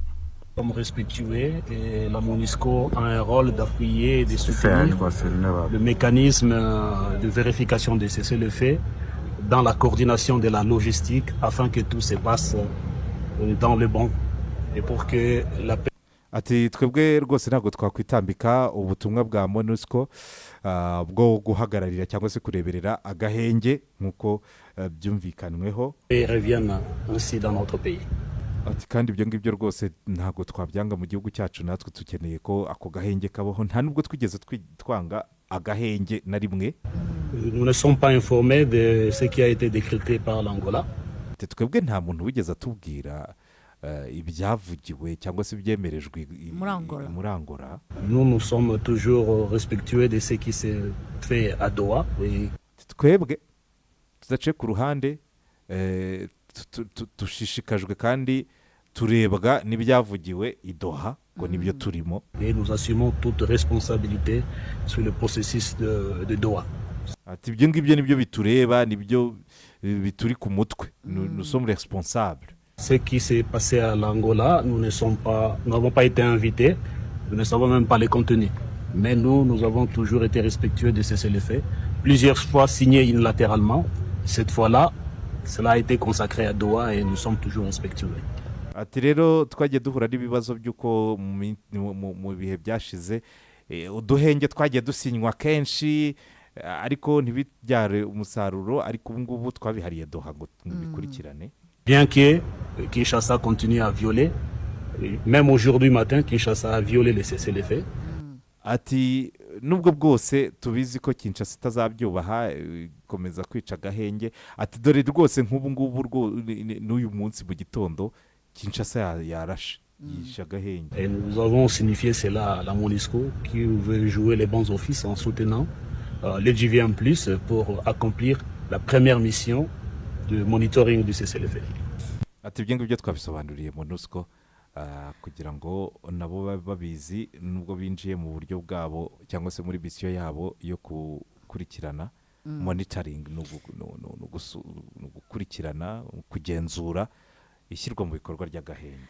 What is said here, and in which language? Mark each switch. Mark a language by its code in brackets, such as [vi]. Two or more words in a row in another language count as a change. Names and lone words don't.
[fr] Comme respectueux, et la MONUSCO a un rôle d'appuyer et de soutenir le mécanisme de vérification des cessez-le-feu dans la coordination de la logistique afin que tout se passe dans le bon et pour que la paix. [rw] Ati twebwe rwose ntabwo twakwitambika ubutumwa bwa MONUSCO bwo guhagararira cyangwa se kureberera agahenge nk'uko byumvikanweho [fr] et revienne ainsi dans notre pays. [rw] Ati kandi ibyo ngibyo rwose ntabwo twabyanga mu gihugu cyacu natwe tukeneye ko ako gahenge kabaho nta nubwo twigeze twanga agahenge na rimwe. [fr] Nous ne sommes pas informés de ce qui a été décrété par l'Angola. [rw] Twebwe nta muntu wigeze atubwira ibyavugiwe cyangwa se ibyemerejwe muri Angola. [fr] Nous sommes toujours respectueux de ce qui s'est fait à Doha. [rw] Twebwe tudace ku ruhande dushishikajwe kandi turebwa n'ibyavugiwe i Doha ngo nibyo turimo. [fr] Et nous assumons toute responsabilité sur le processus de Doha. [rw] Ati ibyo ngibyo nibyo bitureba nibyo bituri ku mutwe. [fr] Nous sommes responsables. Ce qui s'est passé à l'Angola, nous n'avons pas été invités, nous ne savons même pas les contenus. Mais nous avons toujours été respectueux de cessez-le-feu, plusieurs fois signé unilatéralement. Cette fois-là, cela a été consacré à Doha et nous sommes toujours respectueux. [rw] Ati rero twagiye duhura n'ibibazo by'uko mu bihe byashize uduhenge twagiye dusinywa kenshi ariko ntibibyare umusaruro ariko ubu ngubu twabihariye Doha ngo bikurikirane. [fr] Bien que Kinshasa continue à violer, même aujourd'hui matin, Kinshasa a violé les cessez-le-feu. [rw] Ati nubwo bwose tubizi ko Kinshasa itazabyubaha ikomeza kwica agahenge. Ati dore rwose nk'ubu ngubu n'uyu munsi mu gitondo Kinshasa yarashe yishe agahenge. [fr] Et nous avons signifié cela à la MONUSCO qui veut jouer les bons offices en soutenant le GVM+, pour accomplir la première mission de monitoring du cessez-le-feu. [rw] Ati ibyo ngibyo twabisobanuriye MONUSCO kugira ngo nabo babe babizi nubwo binjiye mu buryo bwabo cyangwa se muri misiyo yabo yo gukurikirana monitoring no gukurikirana kugenzura ishyirwa mu bikorwa ry'agahenge.